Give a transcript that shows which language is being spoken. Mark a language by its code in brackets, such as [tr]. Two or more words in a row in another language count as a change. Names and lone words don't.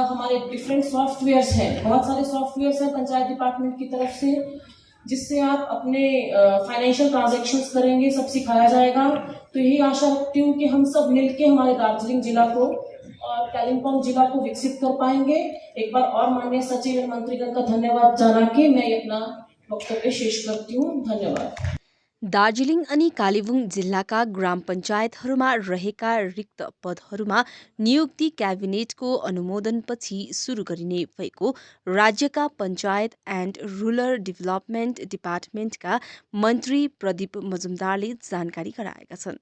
[hi] हमारे [en] different softwares [hi] हैं, बहुत सारे सॉफ्टवेयर्स हैं पंचायत डिपार्टमेंट की तरफ से जिससे आप अपने [en] financial transactions [hi] करेंगे, सब सिखाया जाएगा। तो यही आशा रखती हूँ कि हम सब मिलके हमारे दार्जिलिंग जिला को और कालिम्पोंग जिला को विकसित कर पाएंगे। एक बार और माननीय सचिव एवं मंत्रीगण का धन्यवाद जाना के मैं अपना वक्तव्य शेष करती हूँ। धन्यवाद। [ne] दार्जिलिङ अनि कालेबुङ जिल्लाका ग्राम पञ्चायतहरूमा रहेका रिक्त पदहरूमा नियुक्ति क्याबिनेटको अनुमोदनपछि सुरु गरिने भएको राज्यका पञ्चायत एन्ड रुरल डेभलपमेन्ट डिपार्टमेन्टका मन्त्री प्रदीप मजुमदारले जानकारी गराएका छन्।